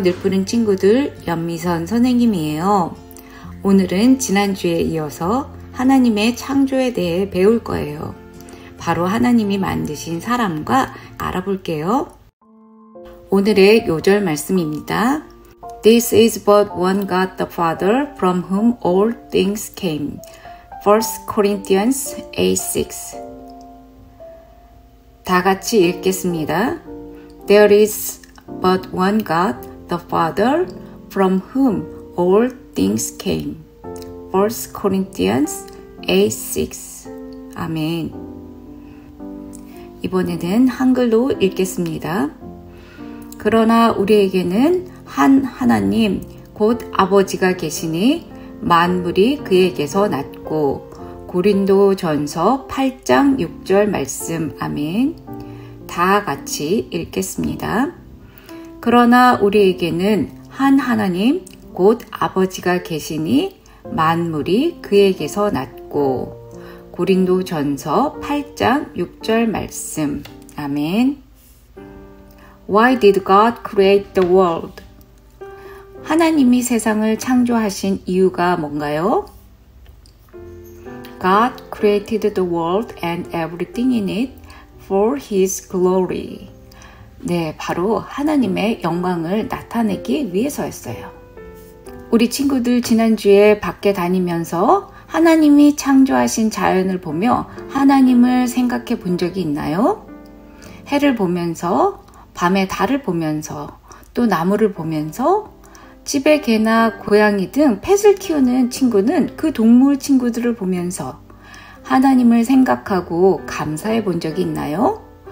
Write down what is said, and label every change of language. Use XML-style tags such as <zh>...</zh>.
<ko>늘푸른 친구들, 연미선 선생님이에요. 오늘은 지난주에 이어서 하나님의 창조에 대해 배울 거예요. 바로 하나님이 만드신 사람과 알아볼게요. 오늘의 요절 말씀입니다.</ko> <en>This is but one God the Father from whom all things came. 1 Corinthians 8:6.</en> <ko>다 같이 읽겠습니다.</ko> <en>There is but one God the Father from whom all things came. 1 Corinthians 8:6. 아멘.</en> <ko>이번에는 한글로 읽겠습니다. 그러나 우리에게는 한 하나님 곧 아버지가 계시니 만물이 그에게서 났고. 고린도전서 8장 6절 말씀. 아멘. 다 같이 읽겠습니다. 그러나 우리에게는 한 하나님 곧 아버지가 계시니 만물이 그에게서 났고. 고린도전서 8장 6절 말씀. 아멘.</ko> <en>Why did God create the world?</en> <ko>하나님이 세상을 창조하신 이유가 뭔가요?</ko> <en>God created the world and everything in it for His glory.</en> <ko>네, 바로 하나님의 영광을 나타내기 위해서였어요. 우리 친구들 지난주에 밖에 다니면서 하나님이 창조하신 자연을 보며 하나님을 생각해 본 적이 있나요? 해를 보면서, 밤에 달을 보면서, 또 나무를 보면서, 집에 개나 고양이 등 펫을 키우는 친구는 그 동물 친구들을 보면서 하나님을 생각하고 감사해 본 적이 있나요?</ko>